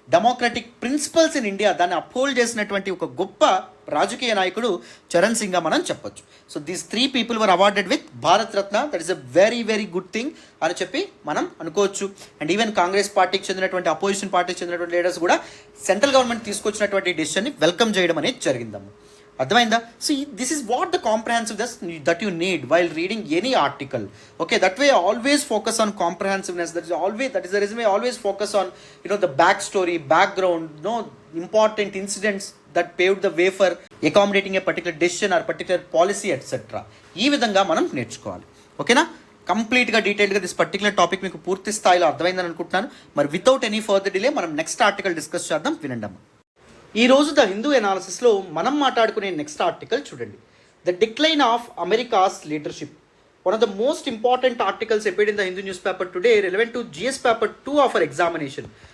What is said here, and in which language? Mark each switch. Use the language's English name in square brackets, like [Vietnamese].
[Telugu] Democratic principles in India దాన్ని uphold చేసినటువంటి ఒక గొప్ప రాజకీయ నాయకుడు చరణ్ సింగ్గా మనం చెప్పొచ్చు. [English] So these 3 people were awarded with Bharat Ratna. That is a very very good thing [Telugu] అని చెప్పి మనం అనుకోవచ్చు. అండ్ ఈవెన్ కాంగ్రెస్ పార్టీకి చెందినటువంటి, అపోజిషన్ పార్టీకి చెందినటువంటి లీడర్స్ కూడా సెంట్రల్ గవర్నమెంట్ తీసుకొచ్చినటువంటి డెసిషన్ని వెల్కమ్ చేయడం అనేది జరిగిందమ్మ. అర్థమైందా? [English] See, this is what the comprehensiveness that you need while reading any article. Okay, that way always focus on comprehensiveness. That is the reason I always focus on, the backstory, background, important incidents that paved the way for accommodating a particular decision or particular policy, etc. [Telugu] ఈ విధంగా మనం నేర్చుకోవాలి. ఓకేనా? కంప్లీట్గా డీటెయిల్గా this particular topic మీకు పూర్తి స్థాయిలో అర్థమైందని అనుకుంటున్నాను. మరి [English] without any further delay [Telugu] మనం నెక్స్ట్ ఆర్టికల్ డిస్కస్ చేద్దాం. వినండి. ఈరోజు ద హిందూ ఎనాలిసిస్లో మనం మాట్లాడుకునే నెక్స్ట్ ఆర్టికల్ చూడండి. [English] The decline of America's leadership. One of the most important articles appeared in the Hindu news paper today, relevant to GS paper 2 of our examination.